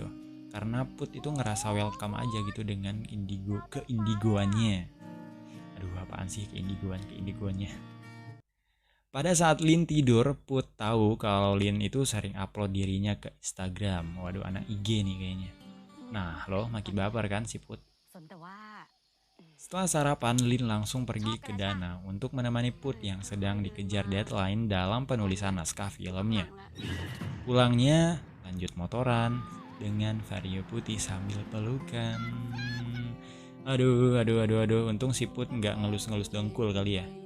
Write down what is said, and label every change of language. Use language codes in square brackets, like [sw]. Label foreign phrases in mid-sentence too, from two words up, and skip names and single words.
[id] Karena Put itu ngerasa welcome aja gitu dengan keindigoannya. Aduh, apaan sih keindigoannya. Pada saat Lin tidur, Put tahu kalau Lin itu sering upload dirinya ke Instagram. Waduh, anak IG nih kayaknya. Nah, lo makin baper kan si Put. [th] สนแต่ว่า [id] Setelah sarapan, Lin langsung pergi ke danau untuk menemani Put yang sedang dikejar deadline dalam penulisan naskah filmnya. Pulangnya, lanjut motoran dengan Vario putih sambil pelukan. Aduh, untung si Put nggak ngelus-ngelus dengkul kali ya.